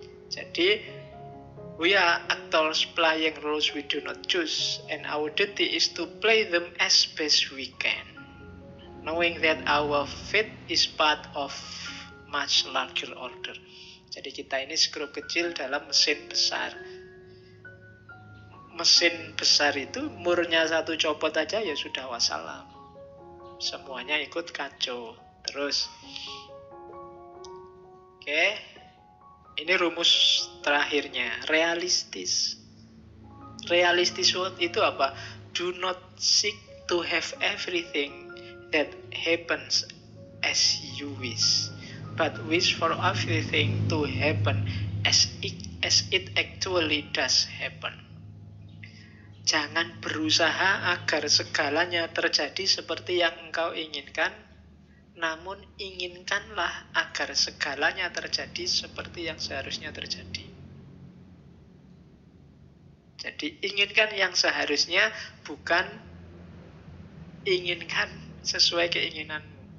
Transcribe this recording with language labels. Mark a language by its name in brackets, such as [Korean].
[Indonesian] Jadi, [English] we are actors playing roles we do not choose, and our duty is to play them as best we can, knowing that our fate is part of much larger order. [Indonesian] Jadi kita ini skrup kecil dalam mesin besar. Mesin besar itu murnya satu copot aja ya sudah wassalam. Semuanya ikut kacau. Terus, oke, ini rumus terakhirnya, realistis. Realistis itu apa? [English] Do not seek to have everything that happens as you wish, but wish for everything to happen as it actually does happen. [Indonesian] Jangan berusaha agar segalanya terjadi seperti yang engkau inginkan, namun inginkanlah agar segalanya terjadi seperti yang seharusnya terjadi. Jadi inginkan yang seharusnya, bukan inginkan sesuai keinginanmu.